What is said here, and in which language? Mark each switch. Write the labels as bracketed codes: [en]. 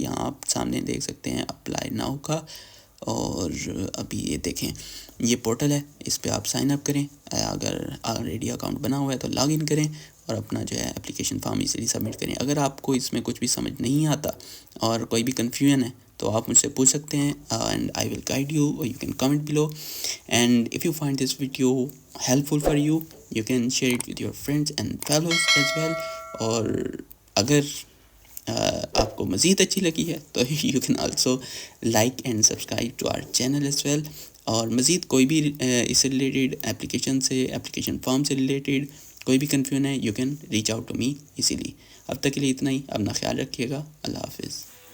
[ur] یہاں آپ سامنے دیکھ سکتے ہیں اپلائی ناؤ کا، اور ابھی یہ دیکھیں یہ پورٹل ہے، اس پہ آپ سائن اپ کریں. اگر آلریڈی اکاؤنٹ بنا ہوا ہے تو لاگ ان کریں اور اپنا جو ہے اپلیکیشن فارم ایزیلی سبمٹ کریں. اگر آپ کو اس میں کچھ بھی سمجھ نہیں آتا اور کوئی بھی کنفیوژن ہے تو آپ مجھ سے پوچھ سکتے ہیں، [en] and I will guide you, [ur] اور [en] You can comment below. And if you find this video helpful for you, you can share it with your friends and fellows as well. [ur] اور اگر آپ کو مزید اچھی لگی ہے تو [en] you can also like and subscribe to our channel as well. [ur] اور مزید کوئی بھی اس سے ریلیٹڈ اپلیکیشن سے، اپلیکیشن فارم سے ریلیٹڈ کوئی بھی کنفیوژن ہے، [en] you can reach out to me easily. [ur] اب تک کے لیے اتنا ہی. اپنا خیال رکھیے گا. اللہ حافظ.